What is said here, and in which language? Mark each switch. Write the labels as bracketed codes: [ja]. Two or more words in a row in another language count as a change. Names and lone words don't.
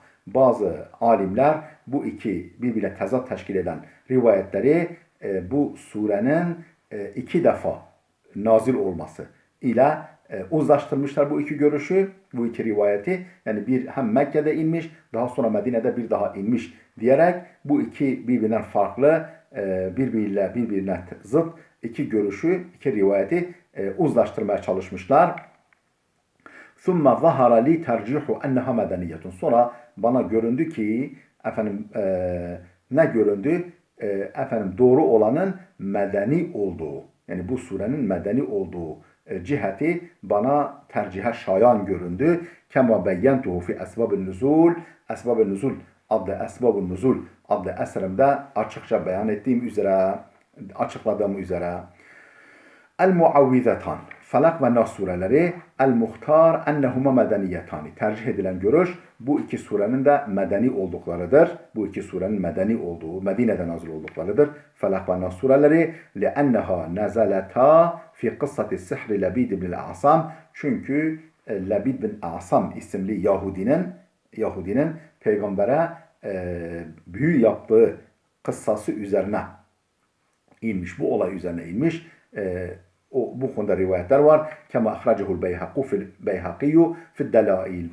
[tr] Bazı alimler bu iki birbirine tezat teşkil eden rivayetleri bu surenin iki defa nazil olması ile uzlaştırmışlar bu iki görüşü, bu iki rivayeti. Yani bir hem Mekke'de inmiş, daha sonra Medine'de bir daha inmiş diyerek bu iki birbirinden farklı, birbirine zıt iki görüşü, iki rivayeti uzlaştırmaya çalışmışlar. [ar] ثُمَّ ظَهَرَ لِي تَرْجِحُ اَنَّهَا مَدَنِيَّةٌ. [tr] Sonra bana göründü ki, ne göründü? Doğru olanın medeni olduğu, yani bu surenin medeni olduğu ciheti bana tercihe şayan göründü. [ar] كَمَا بَيَّنْتُهُ فِي أَسْبَابِ النُّزُولِ. [tr] Esbab-ı Nuzul adlı eserimde açıkça beyan ettiğim üzere, açıkladığım üzere. [ar] El-Muavvizetan [tr] Felak ve Nas sureleri [ar] المختار أنهما مدنيتان. [tr] Tercih edilen görüş bu iki surenin de medeni olduklarıdır. Bu iki surenin medeni olduğu, Medine'de nazil olduklarıdır. Felak ve Nas sureleri [ar] لِأَنَّهَا نَزَلَتَا في قصة سحر Labid ibn Asam. [tr] Çünkü Labid bin Asam isimli Yahudinin peygambere büyü yaptığı kıssası üzerine inmiş. Bu olay üzerine inmiş. Bu konuda rivayetler var. [ar] كما أخرجه البيهقي في الدلائل.